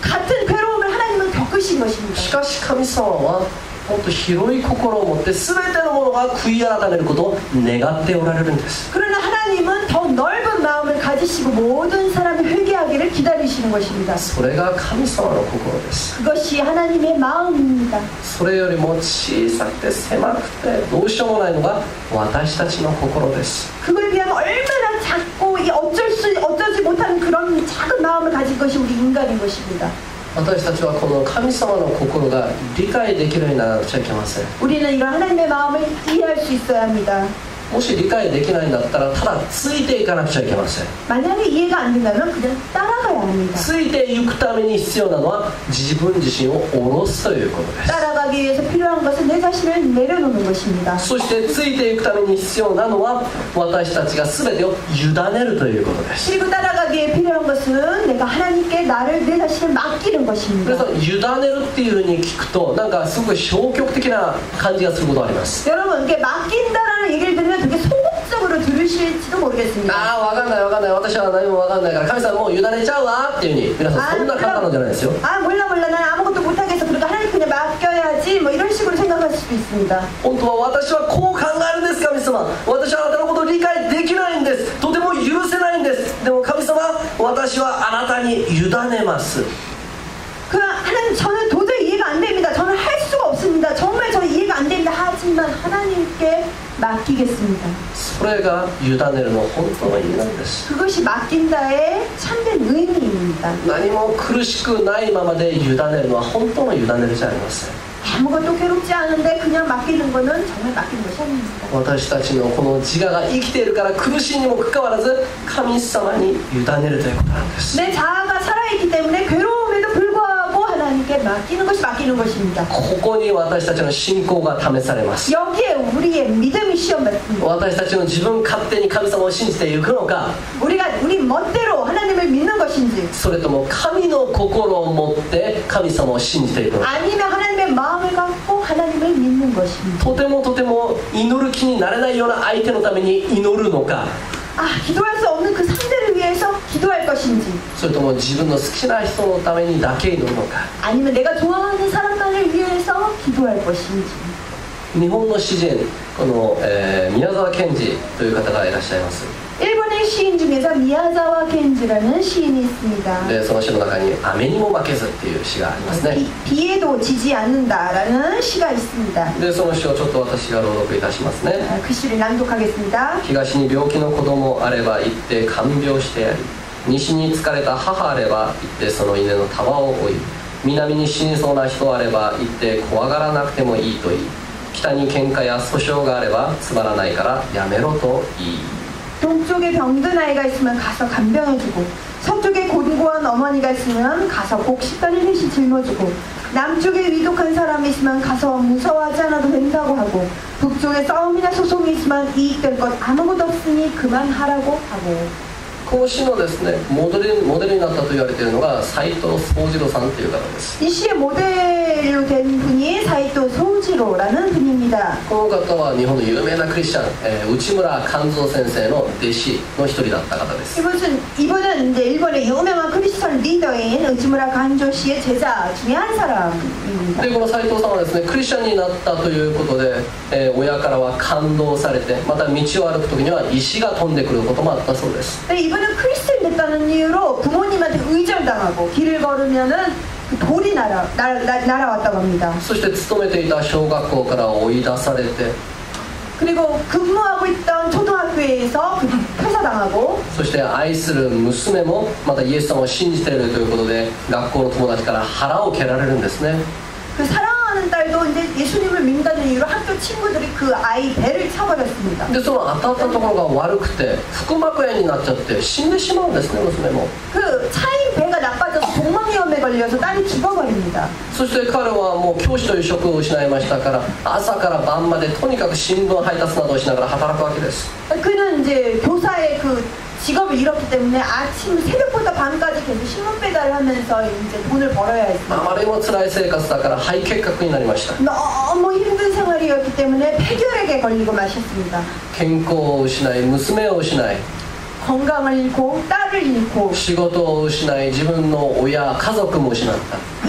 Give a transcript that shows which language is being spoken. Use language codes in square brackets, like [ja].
[ko] 같은 괴로움을 하나님은 겪으신 것입니다. [ja] しかし神様はもっと広い心を持って全てのものが悔い改めることを願っておられるんです。 [ko] 그러나 하나님은 더 넓은 마음을 가지시고 모든 사람이 회개하기를 기다리시는 것입니다. [ja] それが神様の心です。 [ko] 그것이 하나님의 마음입니다. [ja] それよりも小さくて狭くてどうしようもないのが私たちの心です。 [ko] 그거에 비하면 얼마나 작고 어쩌지 못하는 그런 작은 마음을 가진 것이 우리 인간인 것입니다. [ja] 私たちはこの神様の心が理解できるようにならなくちゃいけません。 [ko] 우리는 이런 하나님의 마음을 이해할 수 있어야 합니다. [ja] もし理解できないんだったらただついていかなくちゃいけません。 [ko] 만약에 이해가 안 된다면 그냥 따라가야 합니다. [ja] ついていくために必要なのは自分自身を下ろすということです。 [ko] 따라가기 위해서 필요한 것은 내 자신을 내려놓는 것입니다. [ja] そしてついていくために必要なのは私たちが全てを委ねるということです。 [ko] 그리고 따라가기 위해 필요한 것은 내가 하나님께 내 자신을 맡기는 것입니다. [ja] 皆さん委ねるっていうふうに聞くとなんかすごく消極的な感じがすることがあります。 [ko] 여러분 이게 맡긴다라는 얘기를 들으면 되게 소극적으로 들으실지도 모르겠습니다. [ja] ああ分かんない分かんない私は何も分かんないから神様もう委ねちゃうわっていうふうに皆さんそんな簡単なんじゃないですよ。 [ko] 아 몰라 난 아무것도 못하겠어. 그러니까 하나님 그냥 맡겨야지 뭐 이런 식으로 생각할 수도 있습니다. [ja] 本当は私はこう考えるんです神様。私はあなたのことを理解できないんです。とても許せないんです。でも神様私はあなたに委ねます。 [ko] 그 하나님 저는 도저히 이해가 안 됩니다. 저는 할 수가 없습니다. 정말 저는 이해가 안 됩니다. 하지만 하나님께 맡기겠습니다. [ja] それが委ねるの本当の意味なんです。 [ko] 그것이 맡긴다의 참된 의미입니다. [ja] 何も苦しくないままで委ねるのは本当の委ねるじゃありません。 [ko] 아무것도 괴롭지 않은데 그냥 맡기는 거는 정말 맡기는 것이 아닙니다. [ja] 私たちのこの自我が生きているから苦しいにもかかわらず神様に委ねるということなんです。 [ko] 내 자아가 살아있기 때문에 괴로움에도 불구하고 하나님께 맡기는 것이 맡기는 것입니다. [ja] ここに私たちの信仰が試されます。 [ko] 여기에 우리의 믿음이 시험받습니다. [ja] 私たちの自分勝手に神様を信じていくのか [ko] 우리가 우리 멋대로 하나님을 믿는 것인지 [ja] それとも神の心を持って神様を信じていくのか [ko] 아니면 하나님의 마음을 갖고 하나님을 믿는 것입니다. [ja] とても祈る気になれないような相手のために祈るのか [ko] 아, 기도할 수 없는 그 상대를 위해서 기도할 것인지 [ja] それとも自分の好きな人のためにだけ祈るのか [ko] 아니면 내가 좋아하는 사람만을 위해서 기도할 것인지 [ja] 日本の詩人この、宮沢賢治という方がいらっしゃいます。 [ko] 일본의 시인 중에서 미야자와 겐지라는 시인이 있습니다. [ja] でその詩の中に「雨にも負けず」っていう詩がありますね。 [ko] 비에도 지지 않는다라는 시가 있습니다. [ja] でその詩をちょっと私が朗読いたしますね。 [ko] 그 시를 낭독하겠습니다. [ja] 東に病気の子供あれば行って看病してやり、西に疲れた母あれば行ってその稲の束を追い、南に死にそうな人あれば行って怖がらなくてもいいと言い、北に喧嘩や訴訟があればつまらないからやめろと言い、 [ko] 동쪽에 병든 아이가 있으면 가서 간병해주고 서쪽에 곤고한 어머니가 있으면 가서 꼭 식단을 대신 짊어주고 남쪽에 위독한 사람이 있으면 가서 무서워하지 않아도 된다고 하고 북쪽에 싸움이나 소송이 있으면 이익될 것 아무것도 없으니 그만하라고 하고 [ja] この詩のですねモデルになったと言われているのが斉藤宗次郎さんという方です。 [ko] 이 시의 모델로 된 분이 사이토 소지로라는 분입니다. [ja] この方は日本の有名なクリスチャン、内村勘三先生の弟子の一人だった方です。 [ko] 이분은 이제 일본의 유명한 크리스천 리더인 우치무라 간조 씨의 제자 중에 한 사람입니다. [ja] でこの斉藤さんはですねクリスチャンになったということで、親からは感動されてまた道を歩く時には石が飛んでくることもあったそうです。 [ko] 이분은 크리스천 됐다는 이유로 부모님한테 의절당하고 길을 걸으면은 그 돌이 날아왔다고 합니다. [ja] そして勤めていた小学校から追い出されて [ko] 그리고 근무하고 있던 초등학교에서 퇴사당하고 [ja] そして愛する娘もまたイエス様を信じているということで学校の友達から腹を蹴られるんですね。 [ko] 그 사랑하는 딸도 이제 예수님을 믿는다는 이유로 학교 친구들이 그 아이 배를 차버렸습니다. [ja] でその当たったところが悪くて腹膜炎になっちゃって死んでしまうんですね娘も。 [ko] 그 차인 배가 나빠져서 동망이염에 걸려서 딸이 죽어버립니다. [ja] そして彼はもう教師という職を失いましたから朝から晩までとにかく新聞配達などをしながら働くわけです [ko] 그는 이제 교사의 그 직업을 잃었기 때문에 아침 새벽부터 밤까지 계속 신문 배달을 하면서 이제 돈을 벌어야 あ 했어요. [ja] まりにも辛い生活だから肺結核になりました [ko] 너무 힘든 생활이었기 때문에 폐결핵에 걸리고 마셨습니다. [ja] 健康を失い娘を失い [ko] 건강을 잃고 딸을 잃고 [ja] 仕事を失い自分の親家族も失った